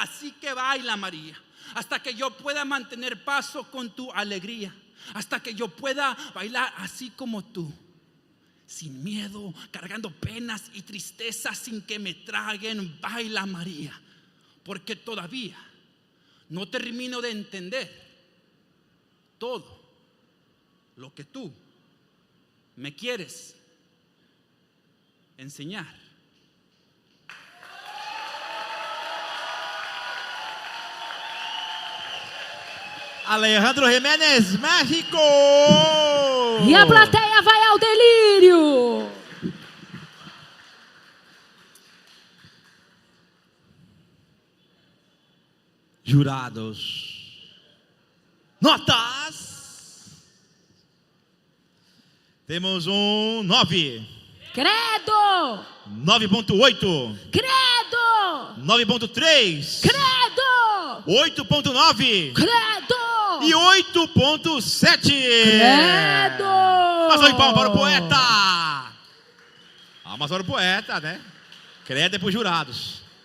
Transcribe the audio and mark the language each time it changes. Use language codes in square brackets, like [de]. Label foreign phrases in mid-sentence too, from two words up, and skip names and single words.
[es] Así que baila, María, hasta que yo pueda mantener paso con tu alegría, hasta que yo pueda bailar así como tú, sin miedo, cargando penas y tristezas sin que me traguen, baila María, porque todavía no termino de entender todo lo que tú me quieres enseñar. [pt] Alejandro Jiménez, México! E a plateia vai ao delírio. Jurados, notas! Temos 9. Credo! 9.8. Credo! 9.3. Credo! 8.9. Credo! E 8.7. Credo! Mas aí, palmas para o poeta! Palmas para o poeta, né? Credo é para os jurados.